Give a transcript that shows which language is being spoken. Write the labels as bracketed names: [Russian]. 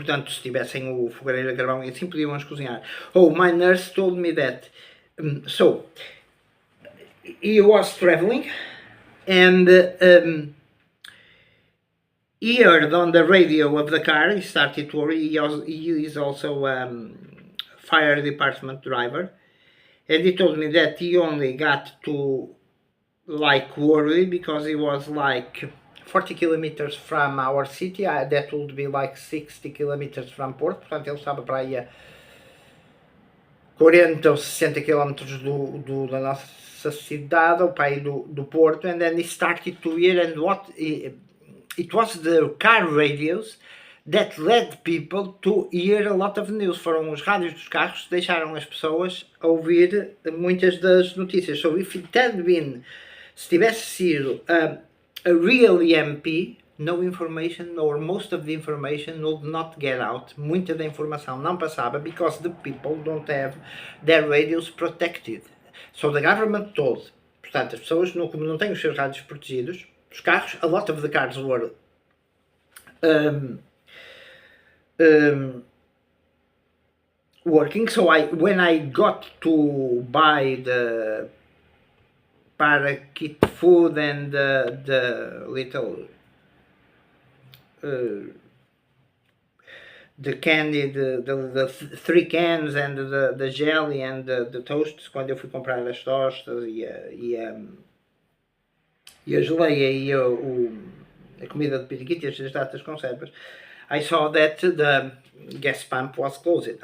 [Portuguese] Portanto, se tivessem o fogareiro a carvão e assim, podiam-os cozinhar. [English] Oh, my nurse told me that. So, he was traveling and he heard on the radio of the car, he started to worry. He is also fire department driver, and he told me that he only got to like worry because he was like 40 kilometers from our city. That would be like 60 kilometers from Porto. [Portuguese] Portanto, ele estava para aí a 40 ou 60 kilometers da nossa cidade, ou para aí do Porto. [English] And then he started to hear, and what it was the car radios that led people to hear a lot of news. [Portuguese] Foram os rádios dos carros que deixaram as pessoas ouvir muitas das notícias. [English] So if it had been, [Portuguese] se tivesse sido [English] a real EMP, no information, or most of the information would not get out. [Portuguese] Muita da informação não passava [English] because the people don't have their radios protected. So the government told, [Portuguese] portanto, as pessoas como não têm os seus rádios protegidos, os carros, [English] a lot of the cars were working. So when I got to buy the Parakit food and the little the candy, the 3 cans and the jelly and the toasts, [Portuguese] quando eu fui comprar as tostas e a geleia e a comida de periquito e as datas conservas, [English] I saw that the gas pump was closed.